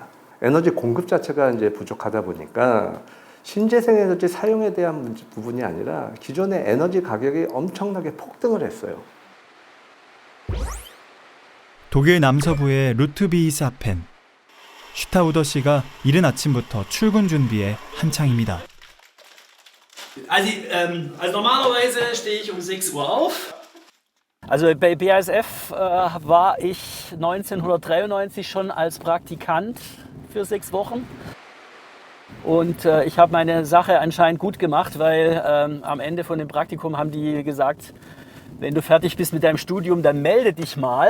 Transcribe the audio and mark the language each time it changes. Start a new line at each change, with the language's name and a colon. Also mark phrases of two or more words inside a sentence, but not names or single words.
Korean: 에너지 공급 자체가 이제 부족하다 보니까 신재생 에너지 사용에 대한 부분이 아니라 기존의 에너지 가격이 엄청나게 폭등을 했어요. 독일 남서부의 루트비히스하펜. 슈타우더 씨가 이른 아침부터 출근 준비에 한창입니다.
German: Also normalerweise stehe ich um 6 Uhr auf. Also bei BASF war ich 1993 schon als Praktikant für 6 Wochen. Und ich habe meine Sache anscheinend gut gemacht, weil am Ende von dem Praktikum haben die gesagt, wenn du fertig bist mit deinem Studium, dann melde dich mal.